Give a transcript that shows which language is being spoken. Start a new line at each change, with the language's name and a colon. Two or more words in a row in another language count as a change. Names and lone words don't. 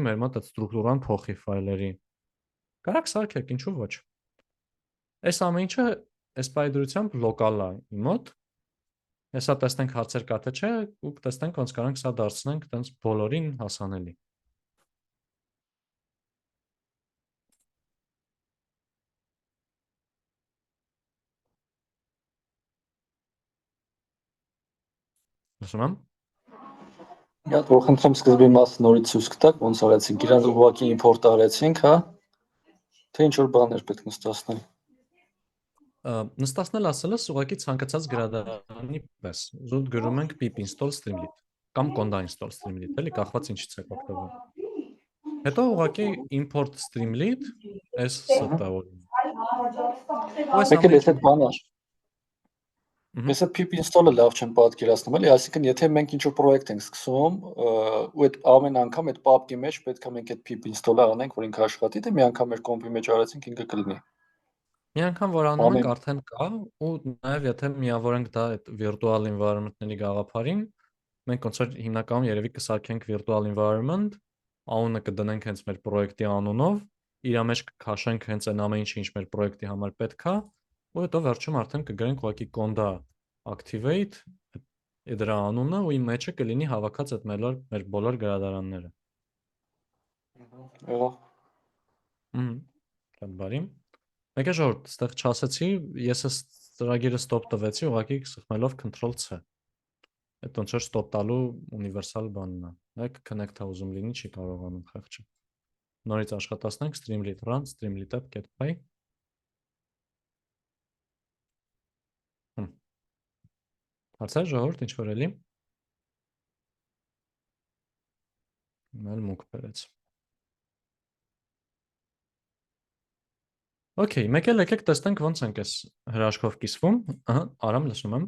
Armenian: մեր մոտ այդ ստրուկտուրան փոխի ֆայլերի։ Կարաք սարքեք, ինչու ոչ։ Այս ամեն ինչը այս պայդրությամբ լոկալ է իմ մոտ։ Հեսա տեսնենք հարցեր կա թե չէ, ու կտեսնենք ոնց կարանք սա դարձնենք տենց բոլորին հասանելի։ Լսում եմ։ Մի հատ որ խնդրեմ սկզբի մասը նորից ցույց կտակ, ոնց արեցինք, իրան ուղղակի import արեցինք, հա։ Թե ինչ որ բաներ պետք նստացնել։ Նստացնել ասելս ուղղակի ցանկացած գրադարանի պես։ Զուտ գրում ենք
English: pip install streamlit
Armenian: կամ
English: conda install streamlit,
Armenian: էլի կախված ինչից է օգտվում։ Հետո ուղղակի
English: import streamlit
Armenian: այս ստա օրինակ։ Մեկ էլ եթե բանը Ես այդ
English: pip install-
Armenian: ը լավ չեմ պատկերացնում, էլի, այսինքն եթե մենք ինչ-որ պրոյեկտ ենք սկսում, ու այդ ամեն անգամ այդ pub-ի մեջ պետք է մենք այդ
English: pip install-
Armenian: ը անենք, որ ինքը աշխատի, թե մի անգամ մեր կոմպի մեջ արեցինք, ինքը կլինի։ Մի անգամ որ անում ենք արդեն կա, ու նաև եթե միավորենք դա այդ
English: virtual environment-
Armenian: ների գաղափարին, մենք ոնց որ հիմնականում երևի կսարքենք
English: virtual environment,
Armenian: անունը կդնենք հենց մեր պրոյեկտի անունով, իր մեջ կքաշենք հենց այն ամեն ինչը, ինչ մեր պրոյեկտի համար պետք է, ու հետո վերջում արդեն կգրենք ուղղակի
English: conda activate
Armenian: դրա անունը ու իմ մեջը կլինի հավաքած այդ մեր բոլոր գրադարանները։ Շատ բարի։ Մեկ է ժողովուրդ, այստեղ չասեցի, ես այս ծրագիրը stop տվեցի, ուղղակի սխմելով control-C։ Այդ ոնց որ stop տալու ունիվերսալ բանն է։ Մեկ connect-ը ուզում լինի, չի կարողանում խեղճը։ Նորից աշխատացնենք
English: streamlit run streamlit app get-py։
Armenian: Հարցեր ժողովուրդ, ինչ որ էլի։ Մել մուկ բերեց։ Okay, մեկ էլ եկեք տեսնենք ոնց ենք այս հրաշքով կիսվում։ Ահա, Արամ լսում եմ։